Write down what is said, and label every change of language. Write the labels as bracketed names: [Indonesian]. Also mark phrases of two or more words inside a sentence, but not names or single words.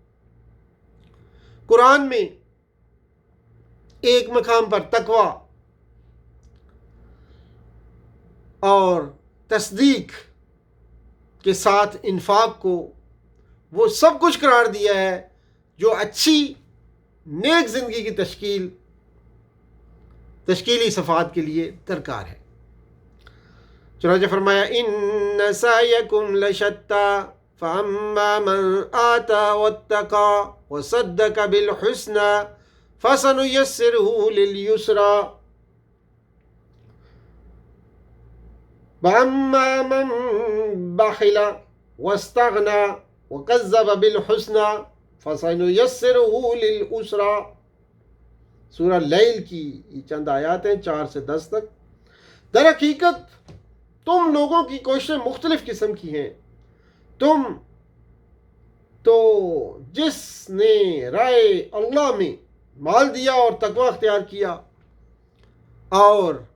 [Urdu] قرآن میں ایک مقام پر تقوی اور تصدیق کے ساتھ انفاق کو وہ سب کچھ قرار دیا ہے جو اچھی نیک زندگی کی تشکیلی صفات کے لیے درکار ہے۔ چنانچہ فرمایا [Arabic] ان سعیکم لشتی فاما من آتی واتقی وصدق بالحسنی فسنیسرہ للیسری واما من بخل واستغنی وکذب بالحسنی فسنیسرہ للعسری۔ [Urdu] سورہ لیل کی یہ چند آیات ہیں 4 سے 10 تک۔ در حقیقت تم لوگوں کی کوششیں مختلف قسم کی ہیں۔ تم تو جس نے رائے اللہ میں مال دیا اور تقوی اختیار کیا اور